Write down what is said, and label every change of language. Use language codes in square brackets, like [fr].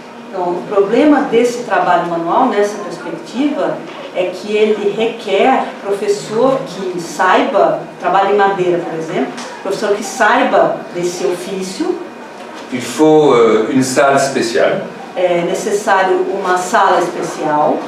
[pt] Então, o problema desse trabalho manual, nessa perspectiva, é que ele requer professor que saiba, trabalho em madeira, por exemplo, professor que saiba desse ofício. [fr] Il faut une salle spéciale. [pt] É necessário uma sala especial.